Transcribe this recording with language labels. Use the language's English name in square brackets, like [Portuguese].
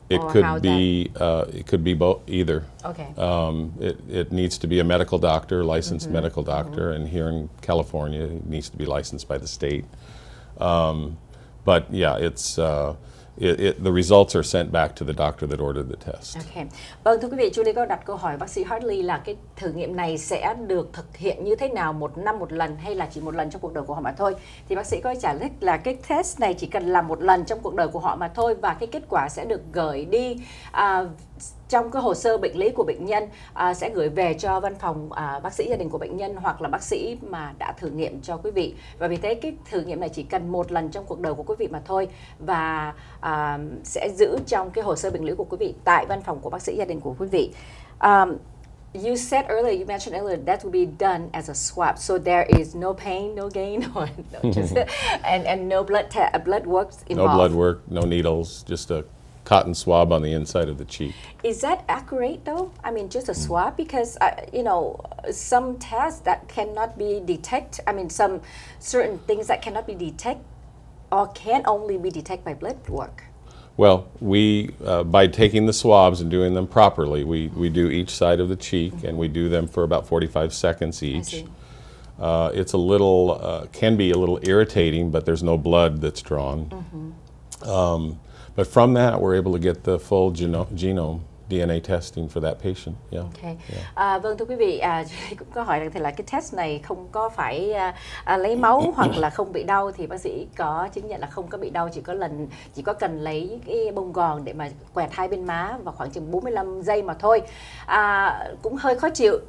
[English] It could be both, either. Okay. It needs to be a medical doctor, licensed medical doctor, and here in California, it needs to be licensed by the state. But yeah, the results are sent back to the doctor that ordered the test. Okay. [Vietnamese] Vâng, thưa quý vị, Julie có đặt câu hỏi bác sĩ Hartley là cái thử nghiệm này sẽ được thực hiện như thế nào, một năm một lần hay là chỉ một lần trong cuộc đời của họ mà thôi. Thì bác sĩ có trả lời là cái test này chỉ cần làm một lần trong cuộc đời của họ mà thôi, và cái kết quả sẽ được gửi đi trong cái hồ sơ bệnh lý của bệnh nhân, sẽ gửi về cho văn phòng bác sĩ gia đình của bệnh nhân hoặc là bác sĩ mà đã thử nghiệm cho quý vị. Và vì thế cái thử nghiệm này chỉ cần một lần trong cuộc đời của quý vị mà thôi, và sẽ giữ trong cái hồ sơ bệnh lý của quý vị tại văn phòng của bác sĩ gia đình của quý vị. [English] You said earlier, you mentioned earlier, that will be done as a swab, so there is no pain, no gain, or and no blood work involved. No blood work, no needles, just a cotton swab on the inside of the cheek. Is that accurate though? I mean, just a swab, because some tests that cannot be detected. I mean, some certain things that cannot be detected or can only be detected by blood work. Well, we by taking the swabs and doing them properly, we do each side of the cheek, and we do them for about 45 seconds each. It's a little can be a little irritating, but there's no blood that's drawn. But from that, we're able to get the full genome DNA testing for that patient. Yeah. Okay. Yeah. [Vietnamese] Vâng, thưa quý vị, cũng có hỏi rằng thì là cái test này không có phải lấy máu hoặc là không bị đau, thì bác sĩ có chứng nhận là không có bị đau, chỉ có cần lấy cái bông gòn để mà quẹt hai bên má vào khoảng chừng 45 giây mà thôi. Cũng hơi khó chịu.